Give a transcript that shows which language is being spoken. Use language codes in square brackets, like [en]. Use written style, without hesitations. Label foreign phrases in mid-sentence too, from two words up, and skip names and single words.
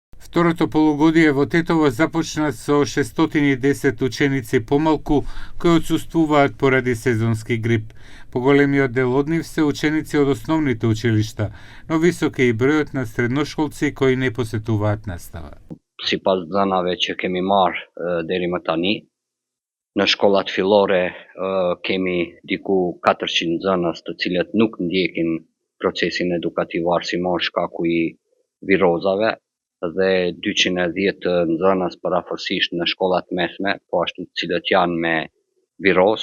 [mk] Второто полугодие во Тетово започна со 610 ученици помалку кои отсуствуваат поради сезонски грип. Поголемиот дел од нив се ученици од основните училишта, но висок е и бројот на средношколци кои не посетуваат настава. [sq] Sipas zënave që kemi marrë deri më tani, në shkollat fillore kemi diku 400 nxënës të cilët nuk ndjekin procesin edukativ arsimor shkaku i virozave dhe 210 nxënës parafërsisht në shkollat mesme, po ashtu të cilët janë me viroz.